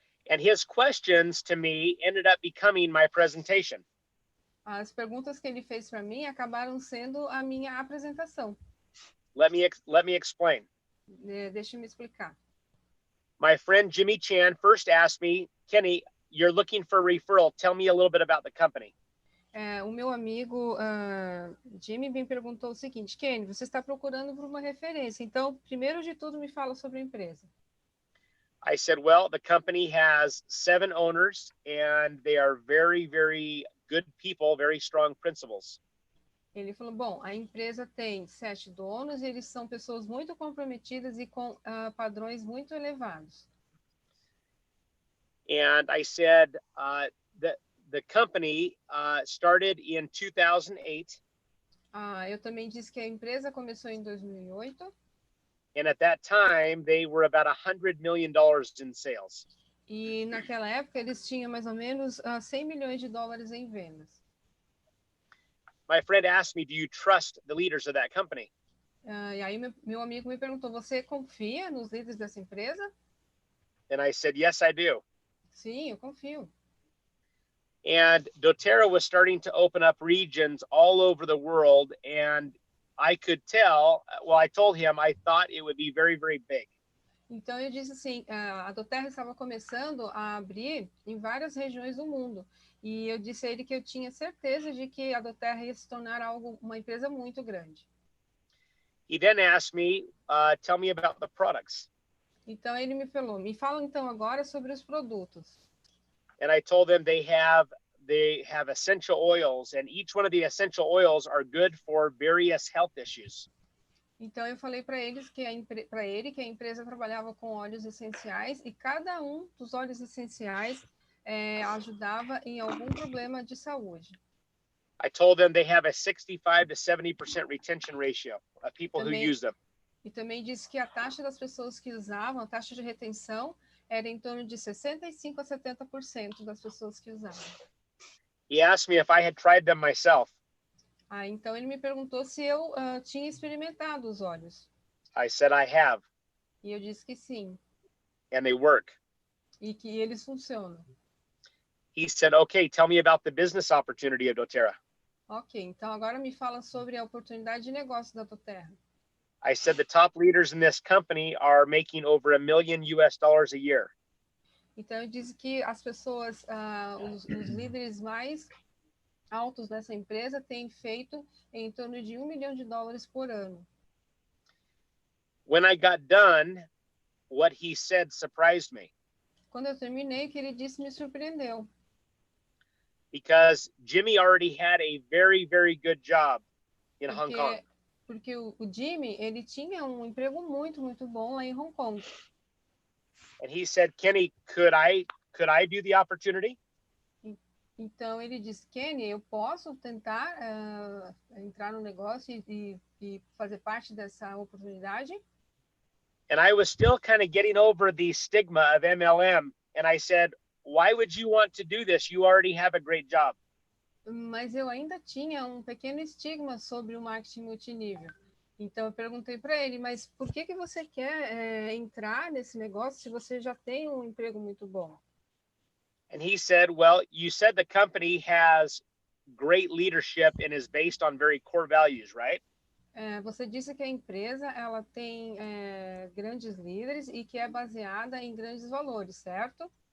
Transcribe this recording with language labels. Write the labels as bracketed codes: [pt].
[en] And his questions to me ended up becoming my presentation. [pt] As perguntas que ele fez para mim acabaram sendo a minha apresentação. [en] Let me explain. [pt] Deixa eu me explicar. [en] My friend Jimmy Chan first asked me, Kenny, you're looking for a referral. Tell me a little bit about the company. [pt] O meu amigo Jimmy me perguntou o seguinte, Kenny, você está procurando por uma referência, então, primeiro de tudo, me fala sobre a empresa. [en] I said, well, the company has 7 owners and they are very, very good people, very strong principles. [pt] Ele falou, bom, a empresa tem 7 donos e eles são pessoas muito comprometidas e com padrões muito elevados. [en] And I said that the company started in 2008. [pt] Eu também disse que a empresa começou em 2008. [en] And at that time, they were about $100 million in sales. [pt] E naquela época eles tinham mais ou menos 100 milhões de dólares em vendas. [en] My friend asked me, do you trust the leaders of that company? [pt] E aí meu amigo me perguntou, você confia nos líderes dessa empresa? [en] And I said, yes, I do. [pt] Sim, eu confio. [en] And Doterra was starting to open up regions all over the world. And I could tell, well, I told him I thought it would be very, very big. [pt] Então eu disse assim, a Doterra estava começando a abrir em várias regiões do mundo. E eu disse a ele que eu tinha certeza de que a Doterra ia se tornar uma empresa muito grande. [en] He then asked me, tell me about the products. [pt] Então ele me falou, me fala então agora sobre os produtos. [en] And I told them they have essential oils, and each one of the essential oils are good for various health issues. [pt] Então eu falei para ele que a empresa trabalhava com óleos essenciais e cada um dos óleos essenciais ajudava em algum problema de saúde. [en] I told them they have a 65 to 70% retention ratio of people who use them. [pt] E também disse que a taxa das pessoas que usavam, a taxa de retenção, era em torno de 65 a 70% das pessoas que usavam. [en] He asked me if I had tried them myself. [pt] Então ele me perguntou se eu tinha experimentado os óleos. [en] I said I have. [pt] E eu disse que sim. [en] And they work. [pt] E que eles funcionam. [en] He said, okay, tell me about the business opportunity of Doterra. [pt] Ok, então agora me fala sobre a oportunidade de negócio da Doterra. [en] I said the top leaders in this company are making over $1 million a year. [pt] Então eu disse que as pessoas, os líderes mais altos dessa empresa têm feito em torno de $1 milhão por ano. [en] When I got done, what he said surprised me. [pt] Quando eu terminei, o que ele disse me surpreendeu. [en] Because Jimmy already had a very, very good job in Hong Kong. [pt] Porque o Jimmy, ele tinha um emprego muito, muito bom lá em Hong Kong. [en] And he said, Kenny, could I do the opportunity? [pt] Então ele disse, Kenny, eu posso tentar entrar no negócio e fazer parte dessa oportunidade? [en] And I was still kind of getting over the stigma of MLM. And I said, why would you want to do this? You already have a great job. [pt] Mas eu ainda tinha um pequeno estigma sobre o marketing multinível. Então eu perguntei para ele, mas por que você quer entrar nesse negócio se você já tem um emprego muito bom? [en] And he said, well, you said the company has great leadership and is based on very core values, right? [pt] Você disse que a empresa ela tem grandes líderes e que é baseada em grandes valores, certo?